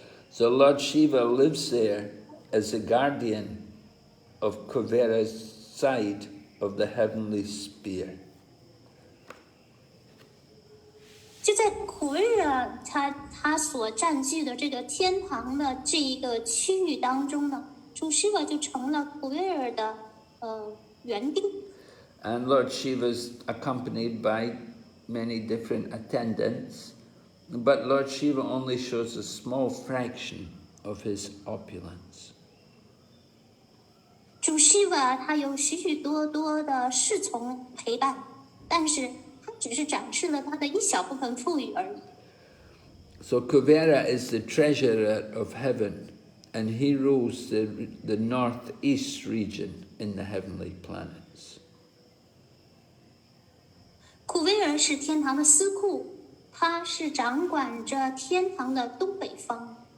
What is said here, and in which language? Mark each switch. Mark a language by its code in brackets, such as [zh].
[en] So Lord Shiva lives there as a guardian of Kuvera's side of the heavenly sphere. [zh] 就在库维尔他所占据的这个天堂的这一个区域当中呢，主 Shiva 就成了库维尔的园丁。 [en] And Lord Shiva is accompanied by many different attendants, but Lord Shiva only shows a small fraction of his opulence. [zh] 主 Shiva 他有许许多多的侍从陪伴，但是他只是展示了他的一小部分富裕而已。 [en] So Kuvera is the treasurer of heaven, and he rules the northeast region in the heavenly planets. [zh] 库维尔是天堂的司库，他是掌管着天堂的东北方。